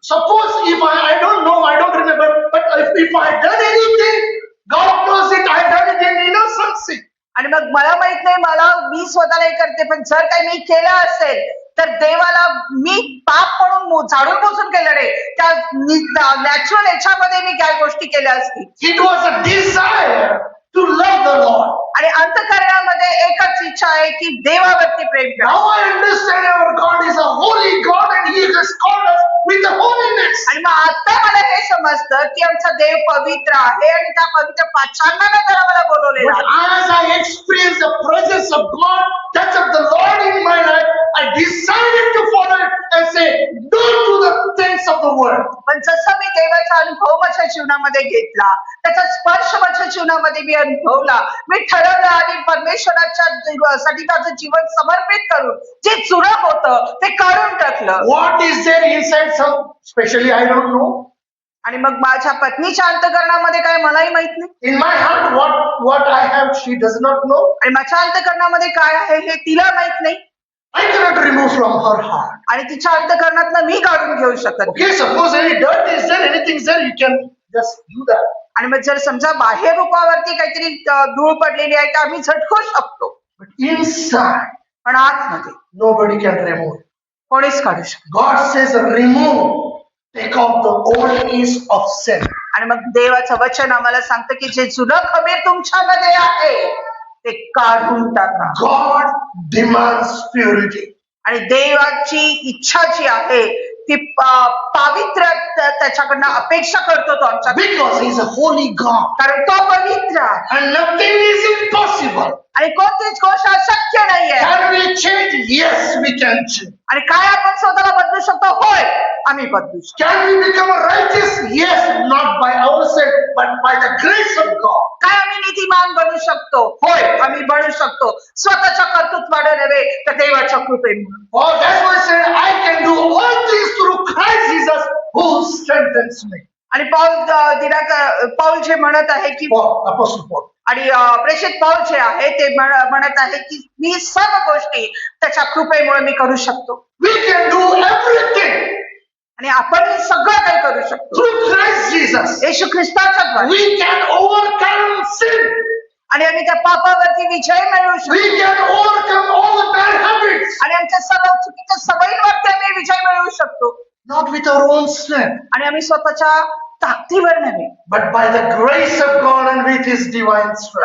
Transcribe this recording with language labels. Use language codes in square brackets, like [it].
[en] Suppose if I don't know, I don't remember, but if I done anything, God knows it, I done it in innocency. [mr] आणि मग मला माहित नाही, मी स्वतःला हे करते, पण जर काही मी केलं असेल तर देवाला मी पाप म्हणून झाडून पोचून केलं नाही, त्या नॅचरल याच्यामध्ये मी काय गोष्टी केल्या असतील. [en] It was a desire to love the Lord. [mr] आणि अंतःकरणामध्ये एकच इच्छा आहे की देवावरती प्रेम करा. [en] Now I understand our God is a holy God and He has called us with the holiness. [mr] आणि मग आता मला हे समजतं की आमचा देव पवित्र आहे आणि त्या पवित्र पाचांना त्याला मला बोलवलेलं [en] But [mr] आहे. [en] as I experience the presence of God, touch of the Lord in my life, I decided to follow it and say, don't do the things of the world. [mr] पण जसं मी देवाचा अनुभव माझ्या जीवनामध्ये घेतला, त्याचा स्पर्श माझ्या जीवनामध्ये मी अनुभवला, मी ठरवलं आणि परमेश्वराच्या साठी माझं जीवन समर्पित करून जे जुनं होतं ते काढून टाकलं. [en] What is there inside some, especially I don't know. [mr] आणि मग माझ्या पत्नीच्या अंतःकरणामध्ये काय मलाही माहित नाही, [en] In my heart, what I have, she does not know. [mr] आणि माझ्या अंतःकरणामध्ये काय आहे हे तिला माहित नाही, [en] I cannot remove from her heart. [mr] आणि तिच्या अंतःकरणातनं मी काढून घेऊ शकत नाही. [en] Okay, suppose any dirt is there, anything is there, you can just do that. [mr] आणि मग जर समजा बाह्य रूपावरती काहीतरी धूळ पडलेली आहे तर आम्ही झटकू शकतो, [en] But inside, [mr] पण आतमध्ये [en] nobody can remove. [mr] कोणीच काढू शकत. [en] God says, remove, take off the old yeast of sin. [mr] आणि मग देवाचं वचन आम्हाला सांगतं की जे जुनं खमीर तुमच्यामध्ये आहे ते काढून टाका. [en] God demands purity. [mr] आणि देवाची इच्छा जी आहे ती पावित्र्य त्याच्याकडनं अपेक्षा करतो तो आमच्या, [en] Because He is a holy God. [mr] कारण तो पवित्र आहे [en] And nothing is impossible. [mr] आणि कोणतीच गोष्ट अशक्य नाहीये. [en] Can we change? Yes, we can change. [mr] आणि काय आपण स्वतःला बदलू शकतो? होय, आम्ही बदलू शकतो. [en] Can we become righteous? Yes, not by ourselves, but by the grace of God. [mr] काय आम्ही नीतिमान बनू शकतो? होय, आम्ही बनू शकतो, स्वतःच्या कर्तृत्वाने नव्हे तर देवाच्या कृपेने. [en] Oh, that's why I said, I can do all things through Christ Jesus who strengthens me. [mr] आणि पाऊल जे म्हणत आहे की [en] Paul, Apostle Paul. [mr] आणि प्रेषित पाऊल जे आहे ते म्हणत आहे की मी सर्व गोष्टी त्याच्या कृपेमुळे मी करू शकतो. [en] We can do everything [mr] आणि आपण हे सगळं काही करू शकतो [en] through Christ Jesus. [mr] येशू ख्रिस्ताच्या द्वारे. [en] We can overcome sin. [mr] आणि आम्ही त्या पापावरती विजय मिळवू [en] We [mr] शकतो [en] can overcome all the bad habits. [mr] आणि आमच्या सर्व चुकीच्या सवयींवरती आम्ही विजय मिळवू शकतो. [en] Not with our own strength, [mr] आणि आम्ही स्वतःच्या ताकदीवर नव्हे [en] but by the grace of God and with His divine strength.